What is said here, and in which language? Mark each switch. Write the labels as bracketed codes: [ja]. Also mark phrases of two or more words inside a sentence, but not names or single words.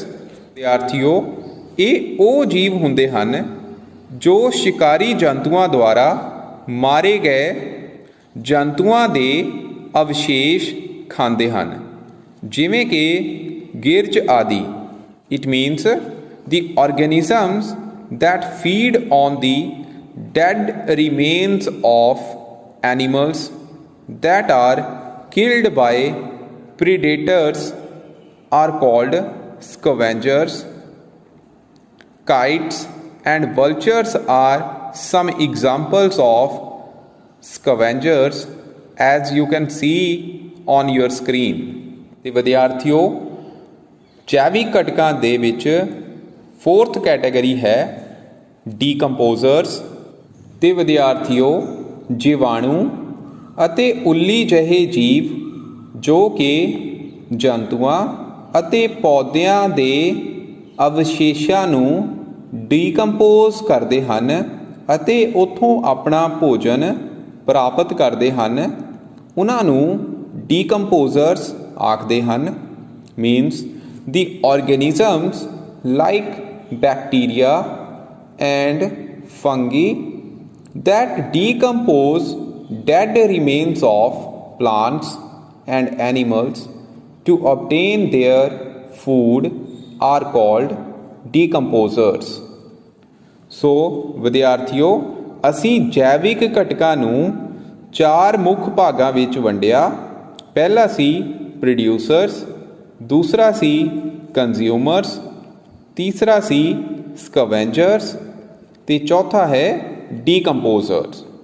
[pa] ਵਿਦਿਆਰਥੀਓ, ਇਹ ਉਹ ਜੀਵ ਹੁੰਦੇ ਹਨ ਜੋ ਸ਼ਿਕਾਰੀ ਜੰਤੂਆਂ ਦੁਆਰਾ ਮਾਰੇ ਗਏ ਜੰਤੂਆਂ ਦੇ ਅਵਸ਼ੇਸ਼ ਖਾਂਦੇ ਹਨ, ਜਿਵੇਂ ਕਿ ਗਿਰਚ ਆਦਿ। [en] it means the organisms that feed on the dead remains of animals that are killed by predators are called scavengers. Kites and vultures are some examples of scavengers, as you can see on your screen. [pa] ਤੇ ਵਿਦਿਆਰਥੀਓ, ਜੈਵਿਕ ਘਟਕਾਂ ਦੇ ਵਿੱਚ 4th ਕੈਟਾਗਰੀ ਹੈ ਡੀਕੰਪੋਜ਼ਰਸ। ਤੇ ਵਿਦਿਆਰਥੀਓ, ਜੀਵਾਣੂ ਅਤੇ ਉੱਲੀ ਜਿਹੇ ਜੀਵ ਜੋ ਕਿ ਜੰਤੂਆਂ ਅਤੇ ਪੌਦਿਆਂ ਦੇ ਅਵਸ਼ੇਸ਼ਾਂ ਨੂੰ ਡੀਕੰਪੋਜ਼ ਕਰਦੇ ਹਨ ਅਤੇ ਉੱਥੋਂ ਆਪਣਾ ਭੋਜਨ ਪ੍ਰਾਪਤ ਕਰਦੇ ਹਨ, ਉਹਨਾਂ ਨੂੰ ਡੀਕੰਪੋਜ਼ਰਸ ਆਖਦੇ ਹਨ। [en] ਮੀਨਸ the organisms like bacteria and fungi that decompose dead remains of plants and animals to obtain their food are called decomposers. [pa] ਸੋ ਵਿਦਿਆਰਥੀਓ, ਅਸੀਂ ਜੈਵਿਕ ਘਟਕਾਂ ਨੂੰ 4 ਮੁੱਖ ਭਾਗਾਂ ਵਿੱਚ ਵੰਡਿਆ। ਪਹਿਲਾ ਸੀ ਪ੍ਰੋਡਿਊਸਰਸ, ਦੂਸਰਾ ਸੀ ਕੰਜ਼ਿਊਮਰਸ, ਤੀਸਰਾ ਸੀ ਸਕਵੈਂਜਰਸ ਤੇ ਚੌਥਾ ਹੈ ਡੀਕੰਪੋਜ਼ਰਸ।